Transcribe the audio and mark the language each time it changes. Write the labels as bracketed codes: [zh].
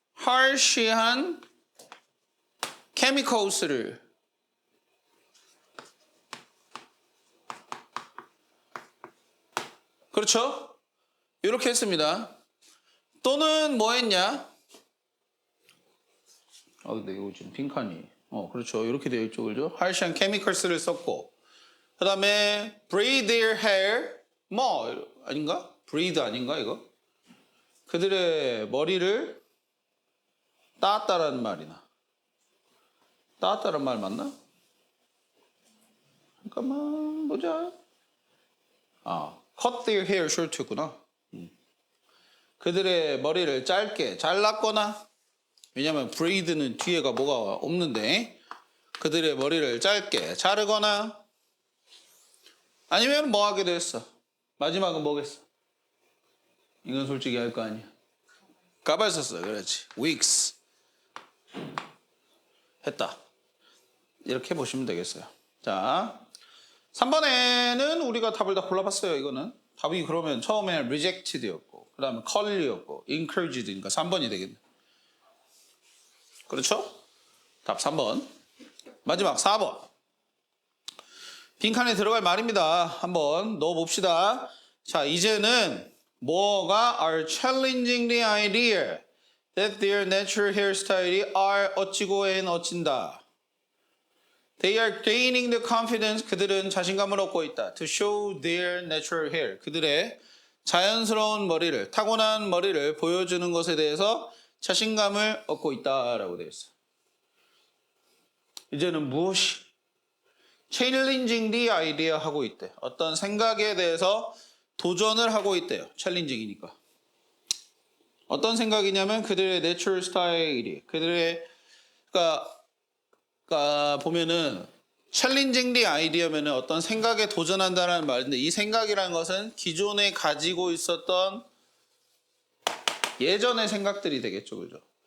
[ko] harsh한 chemicals를 그렇죠? 이렇게 했습니다. 또는 뭐 했냐? 근데 이거 지금 빈칸이. 그렇죠. 이렇게 되어 있죠. 그죠? harsh한 chemicals를 썼고. 그 다음에 [en] braid their hair. [ko] 아닌가? braid 아닌가, 이거? 그들의 머리를 따았다라는 말이나. 따았다는 말 맞나? 잠깐만, 보자. [en] cut their hair short구나. [ko] 그들의 머리를 짧게 잘랐거나, 왜냐면 braid는 뒤에가 뭐가 없는데, 그들의 머리를 짧게 자르거나, 아니면 뭐 하기도 했어. 마지막은 뭐겠어? 이건 솔직히 할 거 아니야. 가발 썼어. 그렇지. wigs. 했다. 이렇게 보시면 되겠어요. 자, 3번에는 우리가 답을 다 골라봤어요. 이거는 답이 그러면 처음에 rejected였고 그 다음에 curly였고 encouraged니까 3번이 되겠네. 그렇죠? 답 3번. 마지막 4번. 빈칸에 들어갈 말입니다. 한번 넣어봅시다. 자, 이제는 뭐가 [en] are challenging the idea that their natural hairstyles are [ko] 어찌고 [en] and [ko] 어찐다. [en] They are gaining the confidence. [ko] 그들은 자신감을 얻고 있다. [en] To show their natural hair. [ko] 그들의 자연스러운 머리를, 타고난 머리를 보여주는 것에 대해서 자신감을 얻고 있다라고 되어 있어요. 이제는 무엇이? [en] challenging the idea [ko] 하고 있대. 어떤 생각에 대해서 도전을 하고 있대요. challenging이니까. 어떤 생각이냐면 그들의 natural style이 그들의 그러니까 보면은 [en] challenging the idea [ko] 면은 어떤 생각에 도전한다는 말인데 이 생각이라는 것은 기존에 가지고 있었던 예전의 생각들이 되겠죠. 그죠?